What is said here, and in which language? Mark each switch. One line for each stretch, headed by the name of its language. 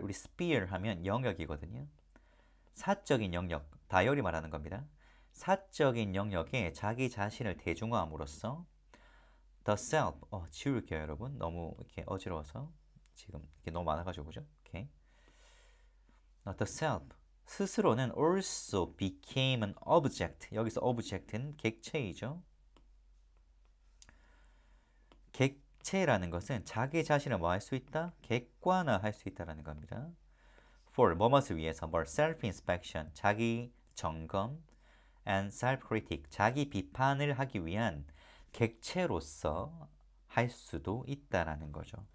Korean: 우리 sphere 하면 영역이거든요. 사적인 영역, 다이어리 말하는 겁니다. 사적인 영역에 자기 자신을 대중화함으로써 the self, 지울게요 여러분. 너무 이렇게 어지러워서 지금 이게 너무 많아가지고 그죠? 오케이.
English: The self,
Korean: 스스로는
English: also became an object.
Korean: 여기서 object는 객체이죠. 객체라는 것은 자기 자신을 뭐 할 수 있다? 객관화할 수 있다라는 겁니다. For, 뭐뭇을 위해서, 뭘 self-inspection, 자기 점검, and self-critic, 자기 비판을 하기 위한 객체로서 할 수도 있다라는 거죠.